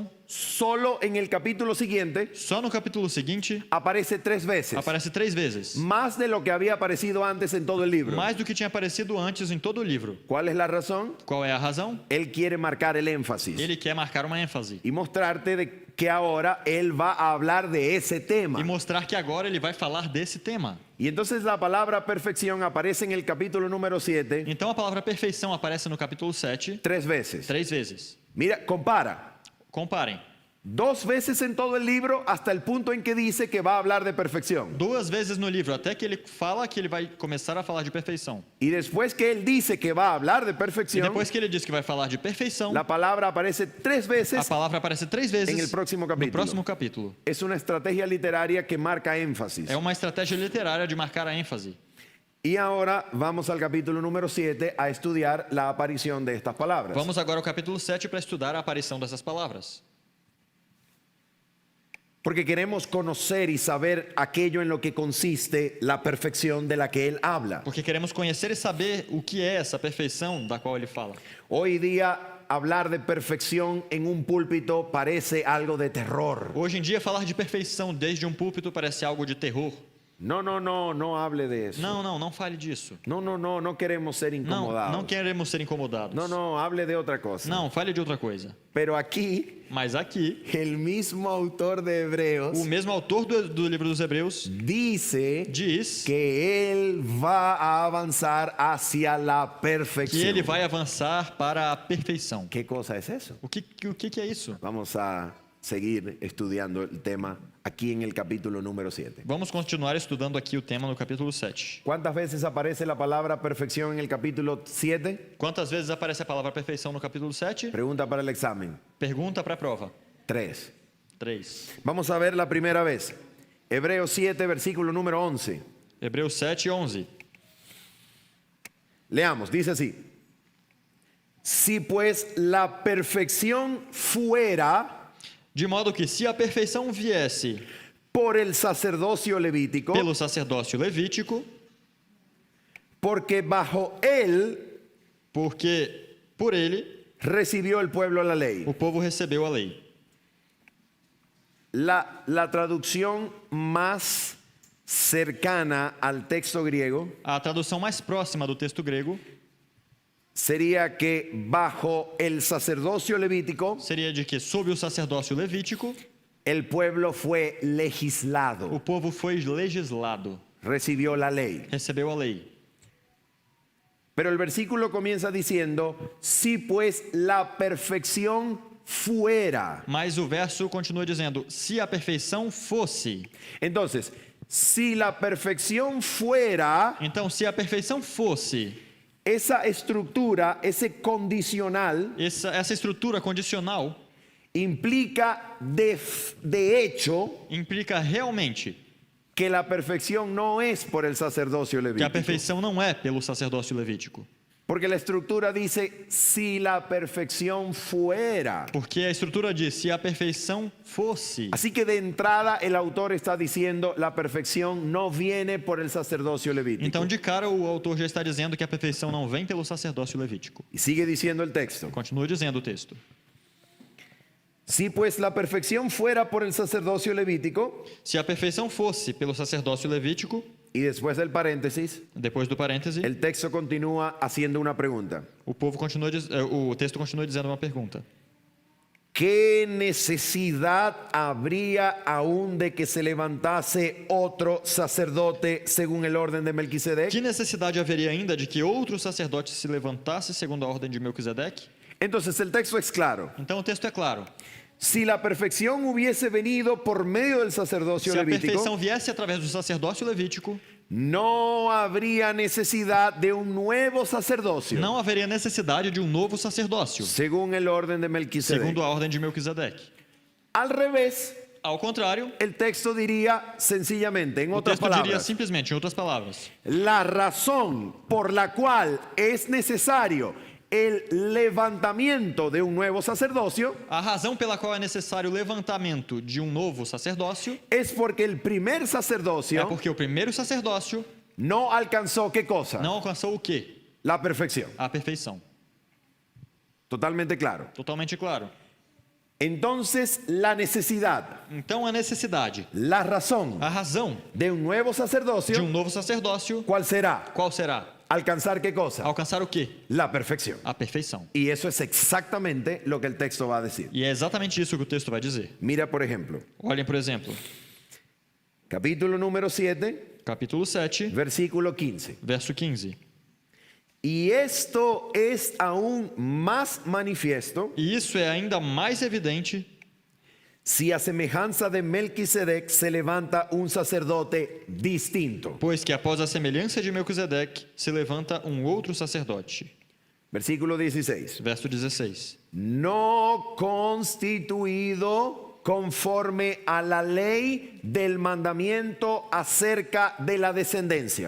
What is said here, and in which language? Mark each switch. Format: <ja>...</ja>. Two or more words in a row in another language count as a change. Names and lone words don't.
<es>solo en el capítulo siguiente</es> <pt>só no capítulo seguinte</pt> <es>aparece 3 veces.</es> <pt>aparece 3 vezes.</pt> <es>Más de lo que había aparecido antes en todo el libro.</es> <pt>Mais do que tinha aparecido antes em todo o livro.</pt> <es>¿Cuál es la razón?</es> <pt>Qual é a razão?</pt> <es>Él quiere marcar el énfasis</es> <pt>Ele quer marcar uma ênfase</pt> <es>y mostrarte de que ahora él va a hablar de ese tema.</es> <pt>e mostrar que agora ele vai falar desse tema.</pt> <es>Y entonces la palabra perfección aparece en el capítulo número 7</es> <pt>Então a palavra perfeição aparece no capítulo 7</pt> <es>3 veces.</es> <pt>3 vezes.</pt> <es>Mira, compara.</es> <pt>Comparem.</pt> <es>2 veces en todo el libro hasta el punto en que dice que va a hablar de perfección.</es> <pt>2 vezes no livro, até que ele fala que ele vai começar a falar de perfeição.</pt> <es>Y después que él dice que va a hablar de</es> <pt>E</pt> <es>perfección,</es> <pt>depois que ele diz que vai falar de perfeição,</pt> <es>la palabra aparece 3</es> <pt>a</pt> <es>veces.</es> <pt>palavra aparece 3 vezes</pt> <es>En el próximo</es> <pt>no</pt> <es>capítulo.</es> <pt>próximo capítulo.</pt> <es>Es una estrategia literaria que marca énfasis.</es> <pt>É uma estratégia literária de marcar a ênfase.</pt> <es>Y ahora vamos al capítulo número 7 a estudiar la aparición de estas palabras.</es> <pt>Vamos agora ao capítulo 7 para estudar a aparição dessas palavras.</pt> <es>Porque queremos conocer y saber aquello en lo que consiste la perfección de la que él habla.</es> <pt>Porque queremos conhecer e saber o que é essa perfeição da qual ele fala.</pt> <es>Hoy día hablar de perfección en un púlpito parece algo de terror.</es> <pt>Hoje em dia, falar de perfeição desde um púlpito parece algo de terror.</pt> <es>No hable de eso.</es> <pt>Não fale disso.</pt> <es>No queremos ser incomodados.</es> <pt>Não queremos ser incomodados.</pt> <es>Hable de otra cosa.</es> <pt>Não, fale de outra coisa.</pt> <es>Pero aquí,</es> <pt>Mas aqui,</pt> <es>el mismo autor de Hebreos</es> <pt>o mesmo autor do livro dos Hebreus</pt> <es>dice</es> <pt>diz</pt> <es>que él va a avanzar hacia la</es> <pt>que</pt> <es>perfección.</es> <pt>ele vai avançar para a perfeição.</pt> <es>¿Qué cosa es eso?</es> <pt>O que é isso?</pt> <es>Vamos a seguir estudiando el tema aquí en el capítulo número 7.</es> <pt>Vamos continuar estudando aqui o tema no capítulo 7.</pt> <es>¿Cuántas veces aparece la palabra perfección en el capítulo 7?</es> <pt>Quantas vezes aparece a palavra perfeição no capítulo 7?</pt> <es>Pregunta para el examen.</es> <pt>Pergunta para a prova.</pt> <es>3.</es> <pt>3.</pt> <es>Vamos a ver la primera vez. Hebreos 7, versículo número 11.</es> <pt>Hebreus 7, 11.</pt> <es>Leamos, dice así. Si pues la perfección fuera</es> <pt>De modo que se a perfeição viesse</pt> <es>por el sacerdocio levítico,</es> <pt>pelo sacerdócio levítico,</pt> <es>porque bajo él</es> <pt>porque por ele</pt> <es>recibió el pueblo la ley.</es> <pt>o povo recebeu a lei.</pt> <es>La traducción más cercana al texto griego</es> <pt>A tradução mais próxima do texto grego</pt> <es>sería que bajo el sacerdocio levítico</es> <pt>seria de que sob o sacerdócio levítico</pt> <es>el pueblo fue legislado,</es> <pt>o povo foi legislado,</pt> <es>recibió la ley.</es> <pt>recebeu a lei.</pt> <es>Pero el versículo comienza diciendo, si pues la perfección fuera.</es> <pt>Mas o verso continua dizendo: se a perfeição fosse.</pt> <es>Entonces, si la perfección fuera,</es> <pt>Então, se a perfeição fosse,</pt> <es>esa estructura, ese condicional,</es> <pt>essa estrutura condicional</pt> <es>implica de hecho</es> <pt>implica realmente</pt> <es>que la perfección no es por el sacerdocio</es> <pt>que a</pt> <es>levítico.</es> <pt>perfeição não é pelo sacerdócio levítico.</pt> <es>Porque la estructura dice, si la perfección fuera.</es> <pt>Porque a estrutura diz: se a perfeição fosse.</pt> <es>Así que de entrada el autor está diciendo, la perfección no viene por el sacerdocio levítico.</es> <pt>Então, de cara, o autor já está dizendo que a perfeição não vem pelo sacerdócio levítico.</pt> <es>Y sigue diciendo el texto.</es> <pt>Continua dizendo o texto.</pt> <es>Si pues la perfección fuera por el sacerdocio levítico,</es> <pt>Se a perfeição fosse pelo sacerdócio levítico,</pt> <es>y después del paréntesis,</es> <pt>depois do parêntese,</pt> <es>el texto continúa haciendo una pregunta.</es> <pt>o texto continua dizendo uma pergunta.</pt> <es>¿Qué necesidad habría aún de que se levantase otro sacerdote según el orden de Melquisedec?</es> <pt>Que necessidade haveria ainda de que outro sacerdote se levantasse segundo a ordem de Melquisedeque?</pt> <es>Entonces el texto es claro.</es> <pt>Então o texto é claro.</pt> <es>Si la perfección hubiese venido por medio del sacerdocio</es> <pt>Se a</pt> <es>levítico,</es> <pt>perfeição viesse através do sacerdócio levítico,</pt> <es>no habría necesidad de un nuevo sacerdocio</es> <pt>não haveria necessidade de um novo sacerdócio,</pt> <es>según el orden de Melquisedec.</es> <pt>segundo a ordem de Melquisedeque.</pt> <es>Al revés,</es> <pt>Ao contrário,</pt> <es>el texto diría sencillamente, en</es> <pt>o</pt> <es>otras</es> <pt>texto diria</pt> <es>palabras,</es> <pt>simplesmente, em outras palavras,</pt> <es>la razón por la cual es necesario el levantamiento de un nuevo sacerdocio</es> <pt>a razão pela qual é necessário o levantamento de um novo sacerdócio</pt> <es>es porque el primer</es> <pt>é</pt> <es>sacerdocio</es> <pt>porque o primeiro sacerdócio</pt> <es>no alcanzó qué cosa?</es> <pt>não alcançou o quê?</pt> <es>La perfección.</es> <pt>A perfeição.</pt> <es>Totalmente claro.</es> <pt>Totalmente claro.</pt> <es>Entonces, la necesidad,</es> <pt>Então a necessidade,</pt> <es>la razón</es> <pt>a razão</pt> <es>de un nuevo</es> <pt>de</pt> <es>sacerdocio,</es> <pt>um novo sacerdócio,</pt> <es>¿cuál será?</es> <pt>qual será?</pt> <es>Alcanzar qué cosa?</es> <pt>Alcançar o quê?</pt> <es>La perfección.</es> <pt>A perfeição.</pt> <es>Y eso es exactamente lo que el texto va a decir.</es> <pt>E é exatamente isso que o texto vai dizer.</pt> <es>Mira, por ejemplo,</es> <pt>Olhem, por exemplo,</pt> <es>capítulo número 7,</es> <pt>capítulo 7,</pt> <es>versículo 15.</es> <pt>verso 15.</pt> <es>Y esto es aún más manifiesto</es> <pt>E isso é ainda mais evidente</pt> <es>si a semejanza de Melquisedec se levanta un sacerdote distinto.</es> <pt>pois que após a semelhança de Melquisedeque se levanta um outro sacerdote.</pt> <es>Versículo 16.</es> <pt>Verso 16.</pt> <es>No constituido conforme a la ley del mandamiento acerca de la descendencia,</es>